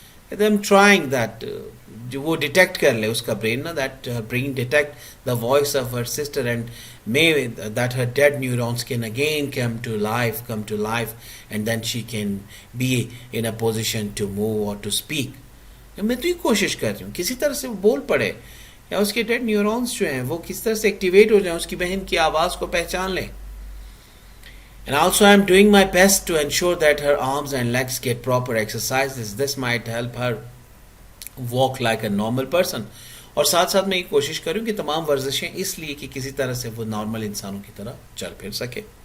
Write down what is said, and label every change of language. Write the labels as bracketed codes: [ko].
[ur] کہتے ہیں [en] am trying that, [ur] جو وہ ڈیٹیکٹ کر لے اس کا برین نا، [en] That brain detect the voice of her sister and may that her dead neurons can again come to life, and then she can be in a position to move or to speak. [ur] میں تو یہ کوشش کر رہی ہوں کسی طرح سے وہ بول پڑے، یا اس کے ڈیڈ نیورونز جو ہیں وہ کس طرح سے ایکٹیویٹ ہو جائیں، اس کی بہن کی آواز کو پہچان لیں. [en] And also I am doing my best to ensure that her arms and legs get proper exercises. This might help her walk like a normal person. [ur] اور ساتھ ساتھ میں یہ کوشش کروں کہ تمام ورزشیں اس لیے کہ کسی طرح سے وہ نارمل انسانوں کی طرح چل پھر سکے.